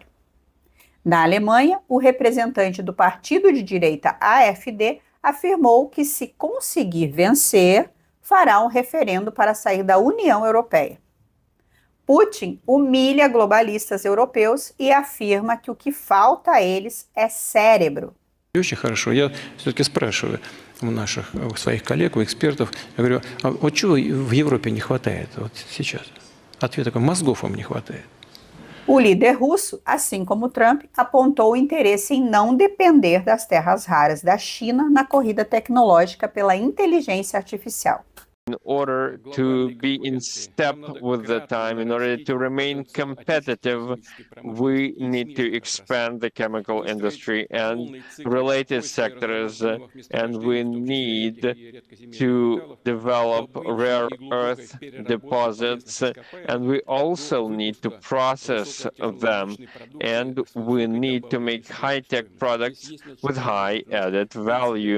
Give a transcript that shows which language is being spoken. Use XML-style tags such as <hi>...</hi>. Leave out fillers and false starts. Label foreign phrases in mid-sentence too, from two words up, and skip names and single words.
<pt>Na Alemanha, o representante do partido de direita AfD afirmou que, se conseguir vencer, fará um referendo para sair da União Europeia. Putin humilha globalistas europeus e afirma que o que falta a eles é cérebro.</pt> <ru>Очень хорошо. Я все-таки спрашиваю у наших, у своих коллег, у экспертов, я говорю, а вот чего в Европе не хватает вот сейчас? Ответ такой, мозгов вам не хватает.</ru> <pt>O líder russo, assim como Trump, apontou o interesse em não depender das terras raras da China na corrida tecnológica pela inteligência artificial.</pt> <en>In order to be in step with the time, in order to remain competitive, we need to expand the chemical industry and related sectors, and we need to develop rare earth deposits, and we also need to process them, and we need to make high-tech products with high added value.</en>